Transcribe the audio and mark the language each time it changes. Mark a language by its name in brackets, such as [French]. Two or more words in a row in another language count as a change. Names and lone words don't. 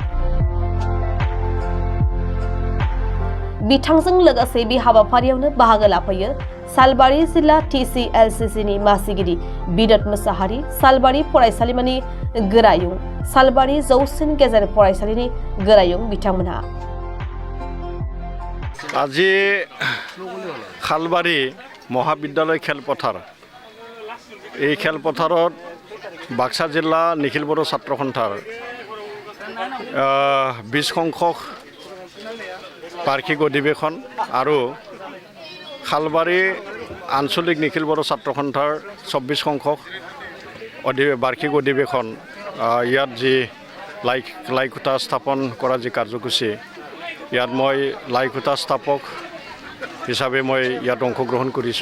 [Bodo] बिथांजों लोगोसे बे हाबाफारियावनो बाहागो लाफैयो सालबारि जिल्ला TCLCCनि मासिगिरि बिदत मुसाहारि, सालबारि फरायसालिमानि गोरायुं, सालबारि जौसिन गेजेर फरायसालिनि गोरायुं बिथांमोनहा। [Assamese] আজি খালবাৰী মহাবিদ্যালয় খেলপথাৰ এই খেলপথাৰত বাক্সা জিলা নিখিল বড়ো ছাত্ৰ সন্থাৰ 20 সংখ্যক বাৰ্ষিক অধিৱেশন আৰু খালবাৰী আঞ্চলিক নিখিল বড়ো ছাত্ৰ সন্থাৰ 24 সংখ্যক বাৰ্ষিক অধিৱেশন ইয়াত যি লাইখুঁটা স্থাপন কৰা যি কাৰ্যসূচী ইয়াত মই লাইখুঁটা স্থাপক হিচাপে মই ইয়াত অংশগ্ৰহণ কৰিছোঁ।